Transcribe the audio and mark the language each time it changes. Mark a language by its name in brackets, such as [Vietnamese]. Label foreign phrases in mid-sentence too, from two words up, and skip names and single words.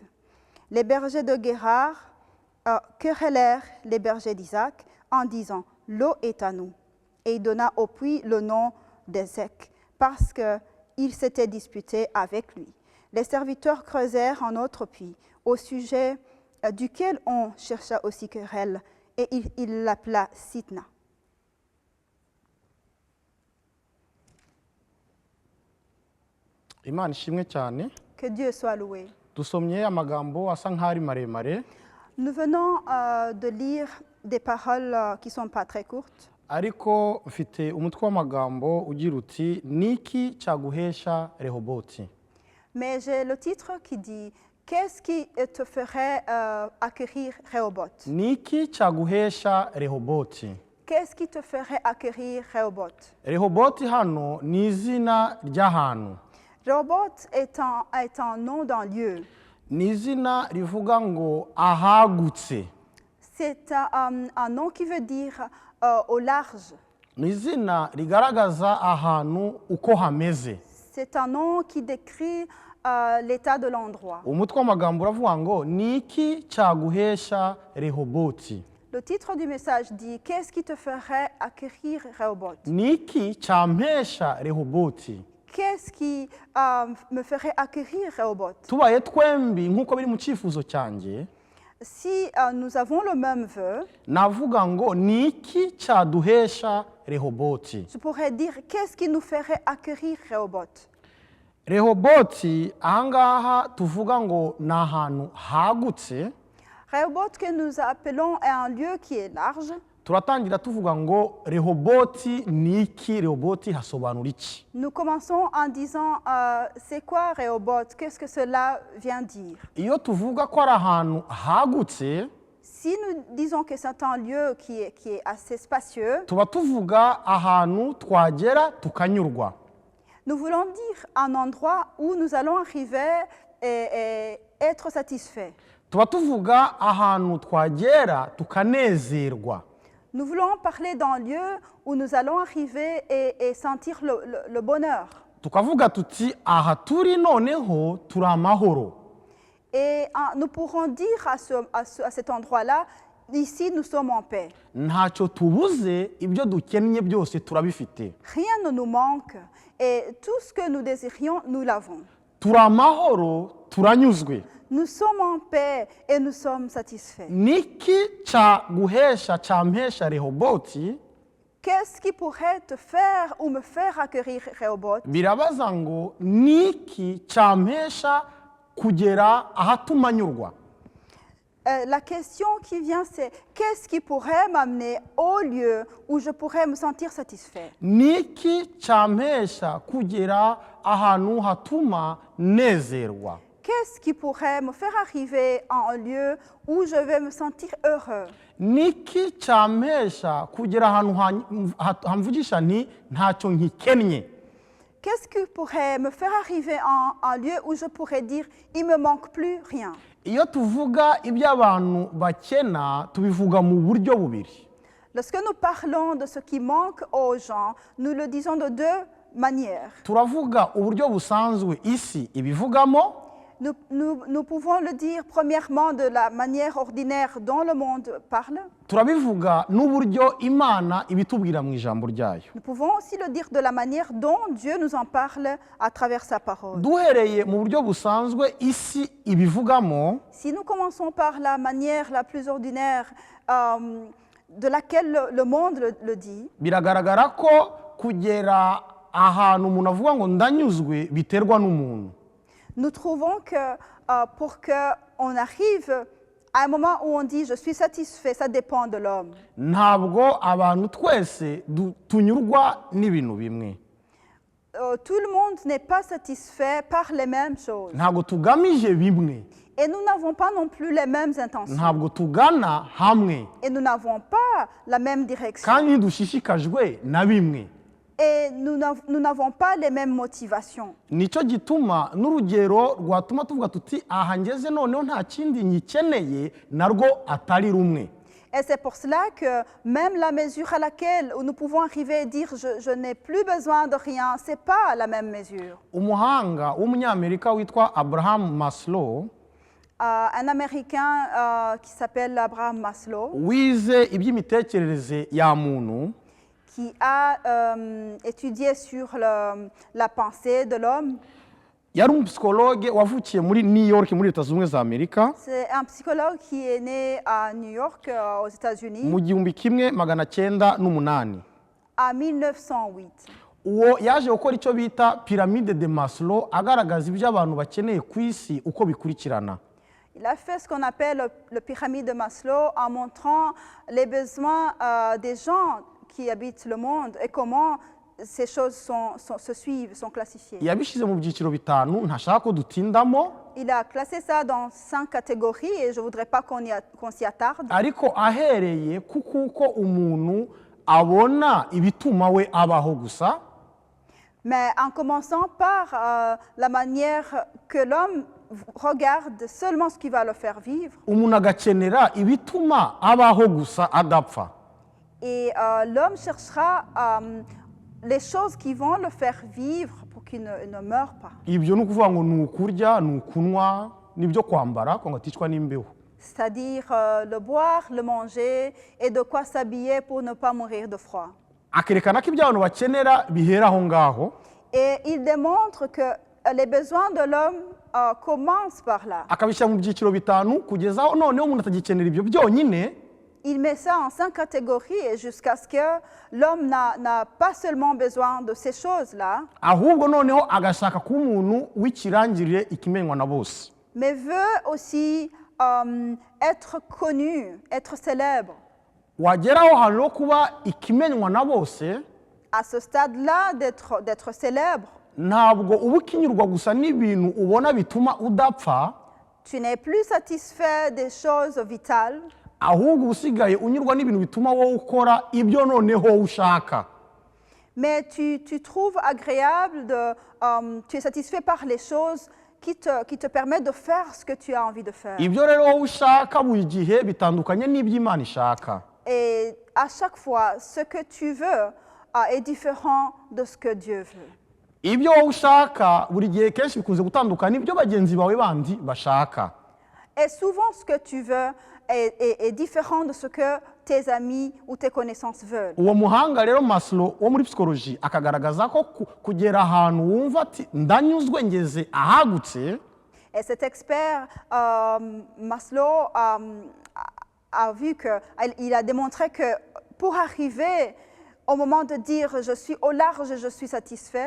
[French] Les bergers de Guérar querellèrent les bergers d'Isaac en disant « L'eau est à nous ». Et il donna au puits le nom d'Ezek, parce qu'ils s'étaient disputés avec lui. Les serviteurs creusèrent un autre puits, au sujet duquel on chercha aussi querelle, et il l'appela Sitna. [Kinyarwanda] Imana ishimwe cyane. [French] Que Dieu soit loué. [Kinyarwanda] Dusomye amagambo asa nk'ari maremare, [French] Nous venons de lire des paroles qui ne sont pas très courtes, [Kinyarwanda] ariko mfite umutwe w'amagambo ugira uti niki cyaguhesha Rehoboti. [French] mais j'ai le titre qui dit « Qu'est-ce qui te ferait acquérir Rehoboth ?» [Kinyarwanda] Niki cyaguhesha Rehoboti. [French] Qu'est-ce qui te ferait acquérir Rehoboth? [Kinyarwanda] Rehoboti hano ni izina ry'ahantu. [French] Rehoboth est un nom d'un lieu. [Kinyarwanda] Ni izina rivuga ngo ahagutse. [French] C'est un nom qui veut dire au large. [Kinyarwanda] Ni izina rigaragaza ahantu uko hameze. [French] C'est un nom qui décrit l'état de l'endroit. [Kinyarwanda] Umutwe w'amagambo uravuga ngo niki cyaguhesha Rehoboti. [French] Le titre du message dit « Qu'est-ce qui te ferait acquérir Rehoboth ?» [Kinyarwanda] Niki cyampesha Rehoboti. [French] Qu'est-ce qui me ferait acquérir Rehoboth? [Kinyarwanda] Tubaye twembi nk'uko biri mu cyifuzo cyanjye, [French] Si nous avons le même vœu, [Kinyarwanda] navuga ngo niki cyaduhesha Rehoboti. [French] je pourrais dire « Qu'est-ce qui nous ferait acquérir Rehoboth ?» [Kinyarwanda] Rehoboti ahangaha tuvuga ngo ni ahantu hagutse. [French] Rehoboth que nous appelons est un lieu qui est large. [Kinyarwanda] Turatangira tuvuga ngo Rehoboti ni iki, Rehoboti hasobanura iki. [French] Nous commençons en disant c'est quoi Rehoboth? Qu'est-ce que cela vient dire? [Kinyarwanda] Iyo tuvuga ko ari ahantu hagutse, [French] Si nous disons que c'est un lieu qui est assez spacieux, [Kinyarwanda] tuba tuvuga ahantu twagera tukanyurwa. [French] nous voulons dire un endroit où nous allons arriver et être satisfaits. [Kinyarwanda] Tuba tuvuga ahantu twagera tukanezerwa. [French] Nous voulons parler d'un lieu où nous allons arriver et sentir le bonheur. [Kinyarwanda] Tukavuga tuti aha turi noneho turi amahoro. [French] Et nous pourrons dire à cet endroit-là, ici nous sommes en paix. [Kinyarwanda] Ntacyo tubuze, ibyo dukennye byose turabifite. [French] Rien ne nous manque et tout ce que nous désirions, nous l'avons. [Kinyarwanda] Turi amahoro, turanyuzwe. [French] Nous sommes en paix et nous sommes satisfaits. [Kinyarwanda] Niki cyaguhesha cyampesha Rehoboti? [French] Qu'est-ce qui pourrait te faire ou me faire acquérir Rehoboth? [Kinyarwanda] Birabaza ngo niki cyampesha kugera ahatumanyurwa. [French] La question qui vient, c'est qu'est-ce qui pourrait m'amener au lieu où je pourrais me sentir satisfait? [Kinyarwanda] Niki cyampesha kugera ahantu hatuma nezerwa. [French] Qu'est-ce qui pourrait me faire arriver à un lieu où je vais me sentir heureux? [Kinyarwanda] Niki cyampesha kugera ahantu hamvugisha nti ntacyo nkikennye. [French] Qu'est-ce qui pourrait me faire arriver à un lieu où je pourrais dire il me manque plus rien? [Kinyarwanda] Iyo tuvuga ibyo abantu bakena tubivuga mu buryo bubiri. [French] Lorsque nous parlons de ce qui manque aux gens, nous le disons de deux manières. [Kinyarwanda] Turavuga uburyo busanzwe isi ibivugamo. [French] Nous pouvons le dire premièrement de la manière ordinaire dont le monde parle. [Kinyarwanda] Turabivuga n'uburyo Imana ibitubwira mu ijambo ryayo. [French] Nous pouvons aussi le dire de la manière dont Dieu nous en parle à travers sa parole. [Kinyarwanda] Duhereye mu buryo busanzwe isi ibivugamo, [French] Si nous commençons par la manière la plus ordinaire de laquelle le monde le dit, [Kinyarwanda] biragaragara ko kugera ahantu umuntu avuga ngo ndanyuzwe biterwa n'umuntu. [French] nous trouvons que pour qu'on arrive À un moment où on dit je suis satisfait, ça dépend de l'homme. [Kinyarwanda] ntabwo abantu twese tunyurwa n'ibintu bimwe. [French] Tout le monde n'est pas satisfait par les mêmes choses. [Kinyarwanda] Ntabwo tugamije bimwe. [French] Et nous n'avons pas non plus les mêmes intentions. [Kinyarwanda] Ntabwo tugana hamwe. [French] Et nous n'avons pas la même direction. [Kinyarwanda] Kandi ntidushishikajwe na bimwe. [French] Et nous n'avons pas les mêmes motivations. [Kinyarwanda] Nicyo gituma n'urugero rwatuma tuvuga tuti aha ngeze noneho nta kindi nyikeneye narwo atari rumwe. [French] Et c'est pour cela que même la mesure à laquelle nous pouvons arriver et dire je n'ai plus besoin de rien, ce n'est pas la même mesure. [Kinyarwanda] Umuhanga w'umunyamerika witwa Abraham Maslow [French] Un Américain qui s'appelle Abraham Maslow, [Kinyarwanda] wize iby'imitekerereze ya muntu, [French] qui a étudié sur la pensée de l'homme. [Kinyarwanda] yari umupsikologe wavukiye muri New York muri Leta Zunze Ubumwe za Amerika [French] C'est un psychologue qui est né à New York, aux États-Unis, [Kinyarwanda] mu 1908. [French] en 1908. [Kinyarwanda] Uwo yaje gukora icyo bita [French] pyramide de Maslow [Kinyarwanda] agaragaza ibyo abantu bakeneye ku isi uko bikurikirana. [French] Il a fait ce qu'on appelle le pyramide de Maslow en montrant les besoins des gens qui habitent le monde et comment ces choses se suivent, sont classifiées. [Kinyarwanda] Yabishyize mu byiciro bitanu ntashaka ko dutindamo, [French] Il a classé ça dans 5 catégories et je ne voudrais pas qu'on s'y attarde. [Kinyarwanda] ariko ahereye kuko umuntu abona ibituma we abaho gusa, [French] Mais en commençant par la manière que l'homme regarde seulement ce qui va le faire vivre. [Kinyarwanda] umuntu agakenera ibituma abaho gusa adapfa. [French] Et l'homme cherchera les choses qui vont le faire vivre pour qu'il ne meure pas. [Kinyarwanda] Ibyo ni ukuvuga ngo ni ukurya, ni ukunywa, n'ibyo kwambara ngo aticwa n'imbeho. [French] C'est-à-dire le boire, le manger et de quoi s'habiller pour ne pas mourir de froid. [Kinyarwanda] Akerekana ko ibyo abantu bakenera bihera aho ngaho. [French] Et il démontre que les besoins de l'homme commencent par là. [Kinyarwanda] Akabishyira mu byiciro bitanu kugeza aho noneho umuntu atagikenera ibyo byonyine. [French] Il met ça en 5 catégories et jusqu'à ce que l'homme n'a pas seulement besoin de ces choses-là, [Kinyarwanda] Ahubwo noneho agashaka kuba umuntu w'ikirangirire ikimenywa na bose. [French] mais veut aussi être connu, être célèbre. [Kinyarwanda] Wageraho hantu ho kuba ikimenywa na bose, [French] À ce stade-là, d'être célèbre, [Kinyarwanda] ntabwo uba ukinyurwa gusa n'ibintu ubona bituma udapfa, [French] tu n'es plus satisfait des choses vitales, [Kinyarwanda] ahubwo usigaye unyurwa n'ibintu bituma wowe ukora ibyo noneho ushaka. [French] mais tu trouves agréable, tu es satisfait par les choses qui te permettent de faire ce que tu as envie de faire. [Kinyarwanda] Ibyo rero wowe ushaka buri gihe bitandukanye n'iby'Imana ishaka. [French] Et à chaque fois, ce que tu veux est différent de ce que Dieu veut. [Kinyarwanda] Ibyo wowe ushaka buri gihe kenshi bikunze gutandukana n'ibyo bagenzi bawe bandi bashaka. [French] Et souvent, ce que tu veux est différent de ce que tes amis ou tes connaissances veulent. [Kinyarwanda] Uwo muhanga rero Maslow wo muri psychology akagaragaza ko kugera ahantu wumva ati ndanyuzwe ngeze ahagutse. [French] Et cet expert, Maslow, a vu il a démontré que pour arriver au moment de dire je suis au large, je suis satisfait,